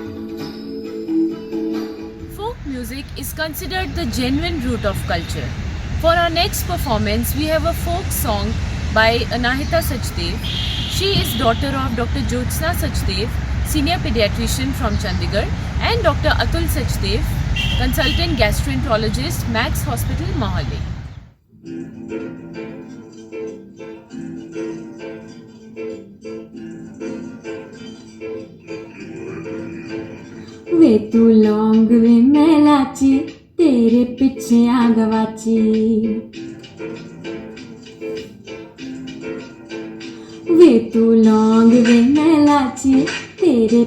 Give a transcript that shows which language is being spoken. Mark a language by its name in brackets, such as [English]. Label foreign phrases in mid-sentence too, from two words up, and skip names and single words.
[English] Considered the genuine root of culture. For our next performance, we have a folk song by Anahita Sachdev. She is daughter of Dr. Jyotsna Sachdev, senior pediatrician from Chandigarh, and Dr. Atul Sachdev, consultant gastroenterologist, Max Hospital, Mohali. [Punjabi] ਵੇ ਤੂੰ ਲੌਂਗ ਵੇ ਮੈਂ ਲਾਚੀ ਤੇਰੇ ਪਿੱਛੇ ਆ ਗਵਾਚੀ ਵੇ ਤੂੰ ਲੌਂਗ ਵੇ ਮੈਂ ਲਾਚੀ ਤੇਰੇ